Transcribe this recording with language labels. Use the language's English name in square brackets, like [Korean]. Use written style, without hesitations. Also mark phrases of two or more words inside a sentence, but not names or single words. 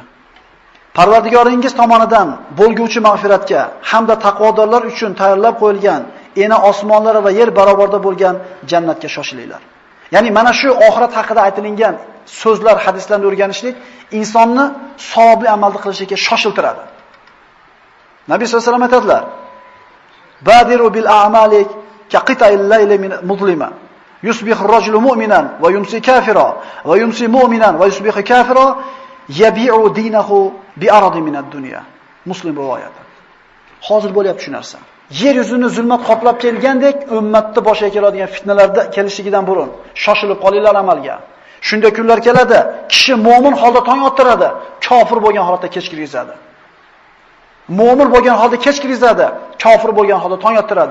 [Uzbek] Parvardigoringiz tomonidan bo'lguvchi mag'firatga hamda taqvodorlar uchun tayyorlab qo'yilgan ena osmonlar va yer barobarda bo'lgan jannatga shoshilinglar. Ya'ni mana shu oxirat haqida aytilgan so'zlar, hadislarni o'rganishlik insonni savobli amalni qilishga shoshiltiradi. Nabiy sollallohu alayhi vasallam aytadilar: [Arabic] "بادروا بالأعمال كقطع الليل من مظلمة. يصبح الرجل مؤمنا ويمسي كافرا ويمسي مؤمنا ويصبح كافرا يبيع دينه بعرض من الدنيا." [Uzbek] Muslim rivoyati. Hozir bo'lyapti shu narsa. Yer yuzini zulmat qoplab kelgandek, ummatni boshiga keladigan fitnalarda kelishligidan burun shoshilib qolinglar amalga. Shunday kunlar keladi, kishi mu'min holda tong ottiradi, kofir bo'lgan holatda kech kirgizadi. Mu'min bo'lgan holda kech kirgizadi, kofir bo'lgan holda tong ottiradi.